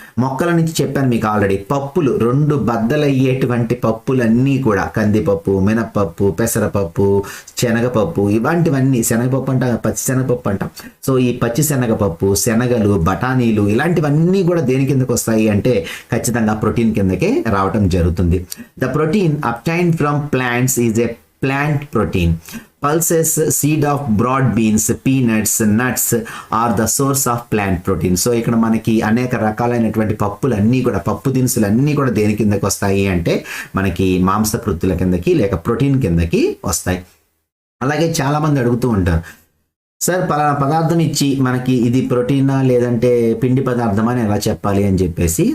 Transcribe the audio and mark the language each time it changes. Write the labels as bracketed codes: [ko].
[te] మొక్కల నుంచి చెప్పాను మీకు ఆల్రెడీ, పప్పులు 2 బద్దలయ్యేటువంటి పప్పులన్నీ కూడా కందిపప్పు, మినప్పప్పు, పెసరపప్పు, శనగపప్పు, ఇలాంటివన్నీ, శనగపప్పు అంట, పచ్చి శనగపప్పు అంటాం. సో ఈ పచ్చి శనగపప్పు, శనగలు, బఠానీలు ఇలాంటివన్నీ కూడా దేని కిందకు వస్తాయి అంటే ఖచ్చితంగా ప్రోటీన్ కిందకే రావటం జరుగుతుంది. [en] The protein obtained from plants is a plant protein. Pulses, seed of broad beans, peanuts, nuts are the source of plant protein. [te] So ఇక్కడ మనకి అనేక రకాలైనటువంటి పప్పులన్నీ కూడా, పప్పు దినుసులన్నీ కూడా దేని కిందకి వస్తాయి అంటే మనకి మాంసకృత్తుల కిందకి లేక ప్రోటీన్ కిందకి వస్తాయి. అలాగే చాలా మంది అడుగుతూ ఉంటారు, సార్ పలానా పదార్థం ఇచ్చి మనకి ఇది ప్రోటీనా లేదంటే పిండి పదార్థం అని ఎలా చెప్పాలి అని చెప్పేసి.